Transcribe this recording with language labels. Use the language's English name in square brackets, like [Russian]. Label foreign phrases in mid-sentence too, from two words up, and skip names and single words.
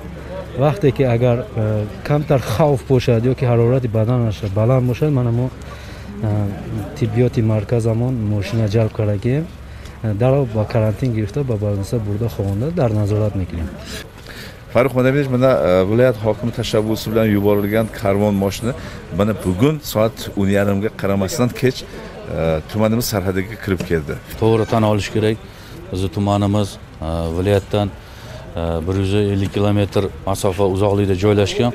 [Tajik] вақте ки агар камтар хавф бошад ё ки ҳарорати баданаш баланд бошад, мана мо тиббиёти марказамон мошина ҷалб кардагием, даро ба карантин гирифта ба больница бурда ховонда дар назорат мекунем. Фарух Мадамиевич, [Uzbek] mana viloyat hokimi tashabbusi bilan yuborilgan karvon moshini mana bugun soat 10:30 ga qaramasdan kech tumanimiz sarhadiga kirib keldi. To'g'ri tan olish kerak. Bizi tumanimiz viloyatdan 150 kilometr masofa uzoqlikda joylashgan.